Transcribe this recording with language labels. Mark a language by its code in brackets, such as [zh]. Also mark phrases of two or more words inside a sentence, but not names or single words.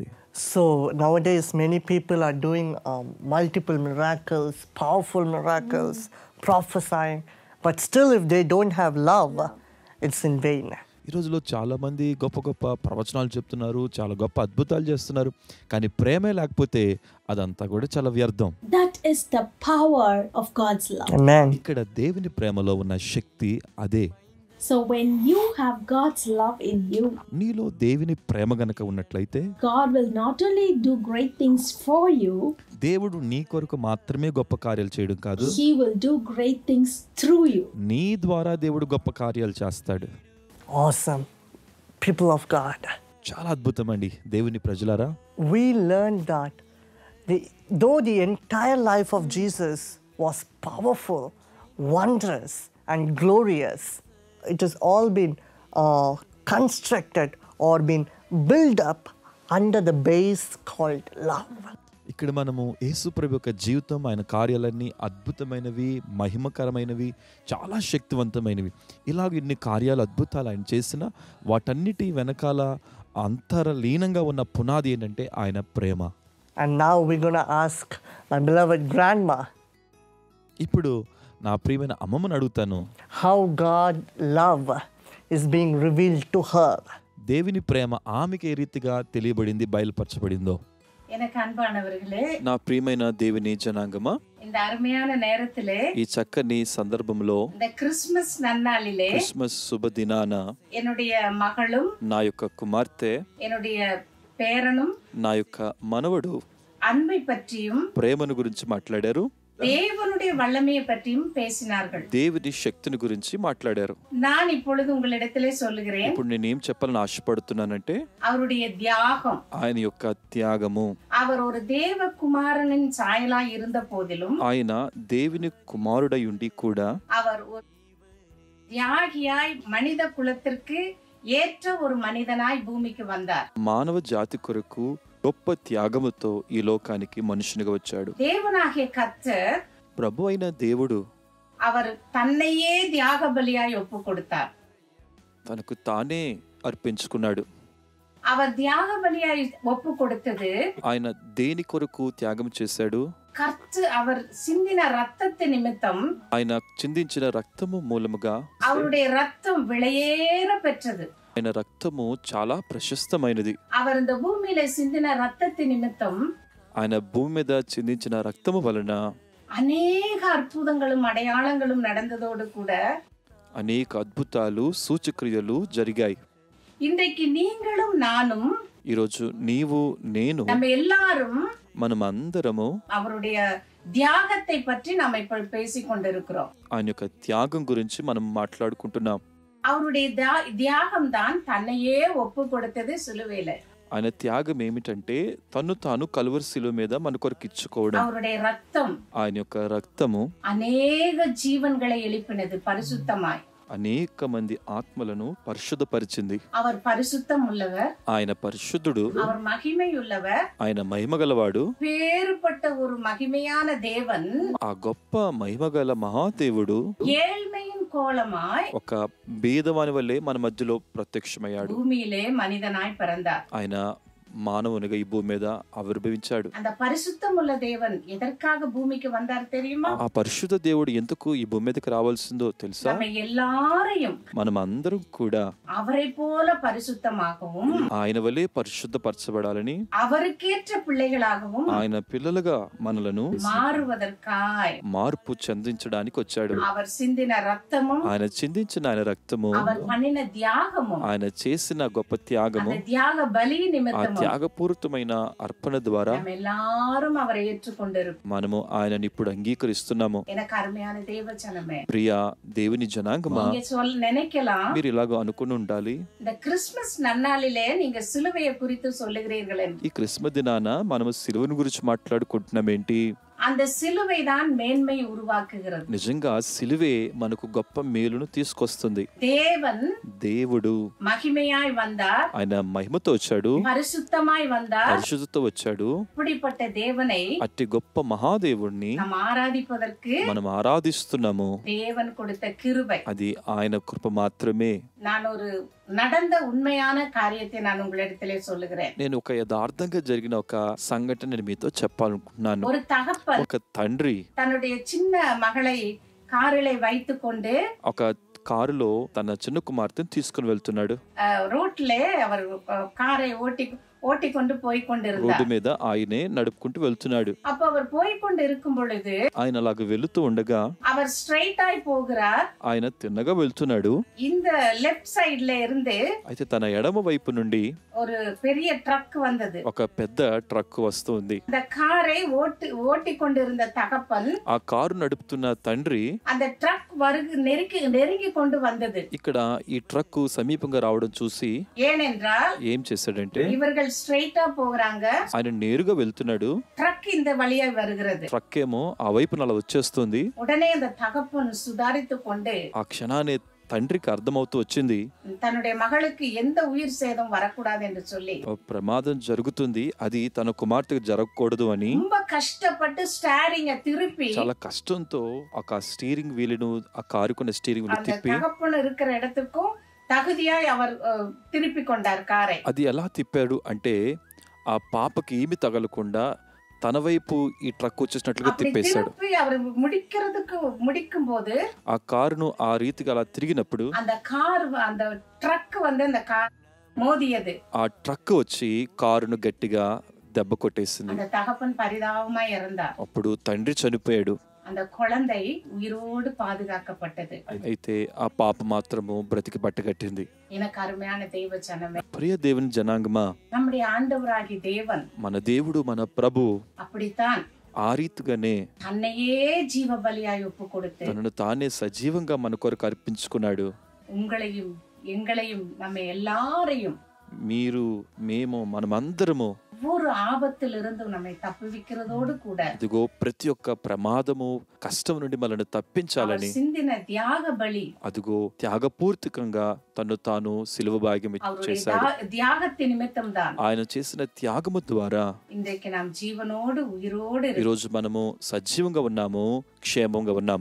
[en] So nowadays many people are doing multiple miracles, powerful miracles, prophesying, but still if they don't have love, it's in vain. [te] ఈ రోజులో చాలామంది గొప్ప గొప్ప ప్రవచనాలు చెప్తున్నారు, చాలా గొప్ప అద్భుతాలు చేస్తున్నారు, కానీ ప్రేమే లేకపోతే అదంతా కూడా చాలా వ్యర్థం. [en] That is the power of God's love. Amen. [te] ఇక్కడ దేవుని ప్రేమలో ఉన్న శక్తి అదే. [en] So when you have God's love in you, [te] నీలో దేవుని ప్రేమ గనక ఉన్నట్లయితే [en] God will not only do great things for you, [te] దేవుడు నీ కొరకు మాత్రమే గొప్ప కార్యాలు చేయడం కాదు, [en] he will do great things through you. [te] నీ ద్వారా దేవుడు గొప్ప కార్యాలు చేస్తాడు. [en] Awesome. People of God. [te] చాలా అద్భుతం అండి దేవుని ప్రజలారా. [en] We learned that though the entire life of Jesus was powerful, wondrous, and glorious, it has all been constructed or been built up under the base called love. [te] ఇక్కడ మనము యేసు ప్రభు యొక్క జీవితం, ఆయన కార్యాలన్నీ అద్భుతమైనవి, మహిమకరమైనవి, చాలా శక్తివంతమైనవి. ఇలాగ ఇన్ని కార్యాలు, అద్భుతాలు ఆయన చేసిన వాటన్నిటి వెనకాల అంతర్లీనంగా ఉన్న పునాది ఏంటంటే ఆయన ప్రేమ. [en] And now we're going to ask my beloved grandma, [te] ఇప్పుడు నా ప్రియమైన అమ్మమ్మని అడుగుతాను, [en] how God love is being revealed to her. [te] దేవుని ప్రేమ ఆమెకి ఏ రీతిగా తెలియబడింది, బయలుపరచబడిందో. [ta] எனக்கு அன்பானவர்களே, [te] నా ప్రియమైన దేవుని జనాంగమా, [ta] இந்த அருமையான நேரத்திலே, [te] ఈ చక్కని సందర్భంలో, [ta] இந்த கிறிஸ்துமஸ் நன்னாளிலே, [te] క్రిస్మస్ శుభదినాన [ta] என்னுடைய மகளும், [te] నా యొక్క కుమార్తె, [ta] என்னுடைய பேரனும், [te] నా యొక్క మనవడు [ta] அன்பை பற்றியும் [te] ప్రేమను గురించి మాట్లాడారు, [ta] தேவனுடைய வல்லமையை பற்றியும் பேசினார்கள். [te] దేవుని శక్తిని గురించి మాట్లాడారు. [ta] நான் இப்பொழுது உங்களிடத்திலே சொல்லுகிறேன், [te] ఇప్పుడు నేనేం చెప్పాలని ఆశపడుతున్నానంటే [ta] அவருடைய தியாகம், [te] ఆయన యొక్క త్యాగము. [ta] அவர் ஒரு தேவ குமாரனின் சாயலாய் இருந்த போதிலும், [te] ఆయన దేవుని కుమారుడై ఉండి కూడా [ta] அவர் ஒரு தியாகியாய் மனித குலத்திற்கு ஏற்ற ஒரு மனிதனாய் பூமிக்கு வந்தார். [te] మానవ జాతి కొరకు గొప్ప త్యాగముతో ఈ లోకానికి మనుషునిగా వచ్చాడు. [ta] தேவனாகிய கர்த்தர், [te] ప్రభు అయిన దేవుడు [ta] அவர் தன்னையே தியாக பலியாய் ஒப்பு கொடுத்தார். [te] తనకు తానే అర్పించుకున్నాడు. [ta] அவர் தியாக பலியாய் ஒப்பு கொடுத்தது, [te] ఆయన దేని కొరకు త్యాగం చేశాడు? [ta] அவர் சிந்தின ரத்தத்து நிமித்தம், [te] ఆయన చిందించిన రక్తము మూలముగా [ta] அவருடைய ரத்தம் விலையேற பெற்றது. [te] ఆయన రక్తము చాలా ప్రశస్తమైనది. [ta] அவர் இந்த பூமியில சிந்தின ரத்தத்தின் நிமித்தம் [te] ఆయన భూమి మీద చిందించిన రక్తము వలన [ta] அநேக அற்புதங்களும் அடையாளங்களும் நடந்ததோடு கூட [te] అనేక అద్భుతాలు సూచక్రియలు జరిగాయి. [ta] இன்றைக்கு நீங்களும் நானும் [te] ఈరోజు నీవు నేను [ta] நம்ம எல்லாரும் [te] మనం అందరము [ta] அவருடைய தியாகத்தை பற்றி நாம் இப்ப பேசிக் கொண்டிருக்கிறோம். [te] ఆయన యొక్క త్యాగం గురించి మనం మాట్లాడుకుంటున్నాం. [ta] அவருடைய தியாகம் தான் தன்னையே ஒப்பு கொடுத்தது சிலுவையில. [te] ఆయన త్యాగం ఏమిటంటే తను తాను కలువరి శిలువ మీద మన కొరకు ఇచ్చుకోవడం. [ta] அவருடைய ரத்தம் [te] ఆయన యొక్క రక్తము [ta] அநேக ஜீவன்களை எழுப்பினது பரிசுத்தமாய். [te] అనేక మంది ఆత్మలను పరిశుద్ధపరిచింది. [ta] அவர் பரிசுத்தம் உள்ளவர், [te] ఆయన పరిశుద్ధుడు, [ta] அவர் மகிமை உள்ளவர், [te] ఆయన మహిమగలవాడు. [ta] வேறுபட்ட ஒரு மகிமையான தேவன் [te] ఆ గొప్ప మహిమగల మహాదేవుడు [ta] ஏழ்மையின் கோலமாய் [te] ఒక భేదవాని వల్లే మన మధ్యలో ప్రత్యక్షమయ్యాడు. [ta] பூமியிலே மனிதனாய் பிறந்தார். [te] ఆయన మానవునిగా ఈ భూమి మీద ఆవిర్భవించాడు. [ta] அந்த பரிசுத்தம் உள்ள தேவன் எதற்காக பூமிக்கு வந்தார் தெரியுமா? [te] ఆ పరిశుద్ధ దేవుడు ఎందుకు ఈ భూమి మీదకి రావాల్సిందో తెలుసా? [ta] நம்ம எல்லாரையும் [te] మనం అందరం కూడా [ta] அவரை போல பரிசுத்தமாகவும் [te] ఆయన వలె పరిశుద్ధపరచబడాలని, [ta] அவருக்கேற்ற பிள்ளைகளாகவும் [te] ఆయన పిల్లలుగా మనలను [ta] மாறுவதற்காய் [te] మార్పు చెందించడానికి వచ్చాడు. [ta] அவர் சிந்தின ரத்தமும் [te] ఆయన చిందించిన ఆయన రక్తము, [ta] அவர் பண்ணின தியாகமும் [te] ఆయన చేసిన గొప్ప త్యాగము, [ta] அந்த தியாக பலி [te] ఆ [ta] நிமித்தமும் [te] త్యాగపూరితమైన అర్పణ ద్వారా [ta] நம்ம எல்லாரும் அவரை ஏற்றுக்கொண்டிருக்கோம். [te] మనము ఆయనని ఇప్పుడు అంగీకరిస్తున్నాము. [ta] எனக்கு అరుமையான தேவஜனமே, [te] ప్రియ దేవుని జనాంగమా, [ta] நீங்க நினைக்கலாம் [te] మీరు ఇలాగ అనుకుని ఉండాలి, [ta] இந்த கிறிஸ்துமஸ் நன்னாளிலே நீங்க சிலுவையை குறித்து சொல்லுகிறீர்கள் என்று. [te] ఈ క్రిస్మస్ దినాన మనము సిలువను గురించి మాట్లాడుకుంటున్నాం ఏంటి? [ta] அந்த சிலுவை தான் மேன்மை உருவாக்குகிறது. [te] నిజంగా సిలువే మనకు గొప్ప మేలును తీసుకొస్తుంది. [ta] தேவன் [te] దేవుడు [ta] மகிமையாய் வந்தார், [te] ఆయన మహిమతో వచ్చాడు, [ta] பரிசுத்தமாய் வந்தார். [te] పరిశుద్ధతో వచ్చాడు. [ta] இப்படிப்பட்ட தேவனை [te] అట్టి గొప్ప మహాదేవుణ్ణి [ta] நாம் ஆராதிப்பதற்கு [te] మనం ఆరాధిస్తున్నాము. [ta] தேவன் கொடுத்த கிருபை. [te] అది ఆయన కృప మాత్రమే. [ta] நான் ஒரு நடந்த உண்மையான காரியத்தை நான் உங்களிடத்திலே சொல்லுகிறேன். [te] నేను ఒక యథార్థంగా జరిగిన ఒక సంఘటన నేను మీతో చెప్పాలనుకుంటున్నాను. [ta] ஒரு தகப்பன் [te] ఒక తండ్రి [ta] தன்னுடைய சின்ன மகளை காரிலே வைத்துக் கொண்டு [te] ఒక కారులో తన చిన్న కుమార్తెను తీసుకుని వెళ్తున్నాడు. [ta] ரோட்லே அவர் காரை ஓட்டி கொண்டு போய் [te] రోడ్డు [ta] கொண்டிருந்தார். [te] మీద ఆయనే నడుపుకుంటూ వెళ్తున్నాడు. [ta] அப்ப அவர் போய் கொண்டு இருக்கும் பொழுது [te] ఆయన అలాగ వెళుతూ ఉండగా [ta] அவர் ஸ்ட்ரைட் ஆய் போகிறார். [te] ఆయన తిన్నగా వెళ్తున్నాడు. [ta] இந்த [en] left side [ta] இருந்து [te] అయితే తన ఎడమ వైపు నుండి [ta] ஒரு பெரிய ட்ரக் வந்தது. [te] ఒక పెద్ద ట్రక్ వస్తుంది. [ta] அந்த காரை ஓட்டி கொண்டிருந்த தகப்பன் [te] ఆ కారు నడుపుతున్న తండ్రి [ta] அந்த ட்ரக் நெருங்கி கொண்டு வந்தது. [te] ఇక్కడ ఈ ట్రక్ సమీపంగా రావడం చూసి [ta] ஏனென்றால் [te] ఏం చేశాడంటే [ta] இவர்கள் ஸ்ட்ரைட்டா போகிறாங்க, [te] ఆయన నేరుగా వెళ్తున్నాడు. [ta] ட்ரக் இந்த வழியா வருகிறது. [te] ట్రక్ ఏమో ఆ వైపున అలా వచ్చేస్తుంది. [ta] உடனே அந்த தகப்பன் சுதாரித்துக் கொண்டு [te] ఆ క్షణాన్ని తండ్రికి అర్థమవుతూ వచ్చింది, [ta] தன்னுடைய மகளுக்கு எந்த உயிர் சேதம் வரக்கூடாது என்று சொல்லி [te] ఓ ప్రమాదం జరుగుతుంది, అది తన కుమార్తెకు జరగకూడదు అని [ta] ரொம்ப కష్టப்பட்டு ஸ்டேரிங்க திருப்பி [te] చాలా కష్టంతో ఒక [en] steering wheel, [te] ఆ కారుకున్న [en] steering wheel [ta] அந்த [te] తిప్పి [ta] தகப்பன் இருக்கிற இடத்துக்கும் தகுதியாய் அவர் திருப்பி கொண்டார் காரை. [te] అది ఎలా తిప్పాడు అంటే ఆ పాపకి ఏమి తగలకుండా తన వైపు ఈ ట్రక్ వచ్చేసినట్లుగా [ta] அப்படி [te] తిప్పేశాడు. [ta] திருப்பி அவர் முடிக்கும் போது [te] ఆ కారును ఆ రీతిగా అలా తిరిగినప్పుడు [ta] அந்த ட்ரக் வந்து அந்த கார் மோதியது. [te] ఆ ట్రక్ వచ్చి కారును గట్టిగా దెబ్బ కొట్టేసింది. [ta] அந்த தகப்பன் பரிதாபமாய் இறந்தார். [te] అప్పుడు తండ్రి చనిపోయాడు. [ta] அந்த குழந்தை உயிரோடு பாதுகாக்கப்பட்டது. [te] అయితే ఆ పాప మాత్రము బ్రతికి బట్టగట్టింది. [ta] எனக்கு అరుமையான தேவ ஜனமே, [te] ప్రియ దేవుని జనాంగమా, [ta] நம்முடைய ఆండవరాగి தேவன் [te] మన దేవుడు మన ప్రభు [ta] அப்படித்தான் [te] ఆ రీతిగానే [ta] தன்னையே ஜீவ பலியாய் ஒப்பு கொடுத்து [te] తనను తానే సజీవంగా మన కొరకు అర్పించుకున్నాడు. [ta] உங்களையும் எங்களையும் நம்ம எல்லாரையும் [te] మీరు, మేము, మనమందరము [ta] ஒவ்வொரு ஆபத்திலிருந்தும் நம்மை தப்புவிக்கிறதோடு கூட [te] ఇదిగో ప్రతి ఒక్క ప్రమాదము, కష్టం నుండి మనల్ని తప్పించాలని [ta] சிந்தின தியாக பலி, [te] అదిగో త్యాగపూర్తికంగా తను తాను సిలువ భాగ్యం చేశాడు. [ta] தியாகத்தின் நிமித்தம் தான் [te] ఆయన చేసిన త్యాగము ద్వారా [ta] இன்றைக்கு நாம் ஜீவனோடு உயிரோடு [te] ఈ రోజు మనము సజీవంగా ఉన్నాము, క్షేమంగా ఉన్నాము.